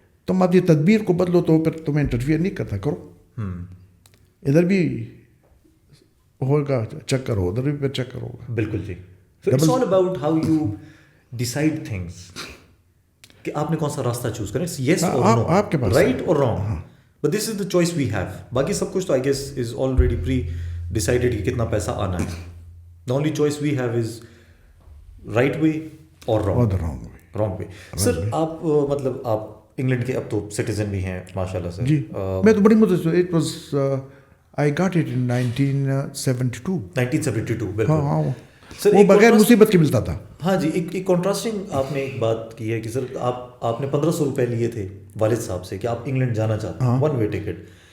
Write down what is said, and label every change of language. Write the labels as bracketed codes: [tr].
[ur] تم اپنی تدبیر کو بدلو تو پھر تمہیں انٹرفیئر نہیں کرتا. کرو ادھر بھی ہوگا چکر ہو, ادھر بھی پھر چکر ہوگا. بالکل جی. [en] So it's all about how you decide things [ur] کہ آپ نے کون سا راستہ چوز کریں, [en] yes or no, [ur] آپ کے پاس [en] right or wrong, but this is the choice we have. [ur] باقی سب کچھ تو [en] I guess is already pre decided [ur] کہ کتنا پیسہ آنا ہے. [en] The only choice we have is right way or wrong. or the wrong way. [ur] سر آپ مطلب آپ انگلینڈ کے اب تو سٹیزن بھی ہیں ماشاء اللہ سے. جی میں تو بڑی مدت سے, [en] It was I got it in 1972. [ur] 1972 بالکل. ہاں وہ بغیر مصیبت کے ملتا تھا. ہاں جی, ایک کنٹراسٹنگ آپ نے ایک بات کی ہے کہ سر آپ نے 1500 روپے لیے تھے والد صاحب سے کہ آپ انگلینڈ جانا چاہتے ہیں, ون وے ٹکٹ.